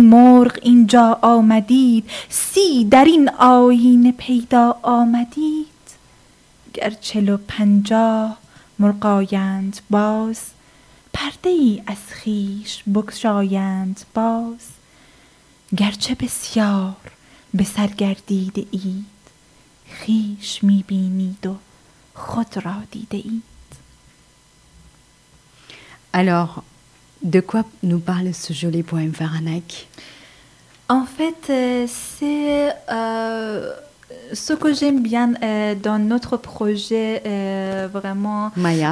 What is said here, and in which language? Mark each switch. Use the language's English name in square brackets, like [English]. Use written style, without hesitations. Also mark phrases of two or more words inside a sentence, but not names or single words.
[Persian] مرغ اینجا آمدید 30 در این آیینه پیدا آمدید گر 40 و 50 مرغ آیند باز پرده ای از خویش بگشایند باز گرچه بسیار به سر گردیده اید خویش می بینید و خود را دیده اید. [French] Alors, de quoi nous parle ce joli poème Faranak? En fait, c'est ce que j'aime bien dans notre projet, vraiment. Maya.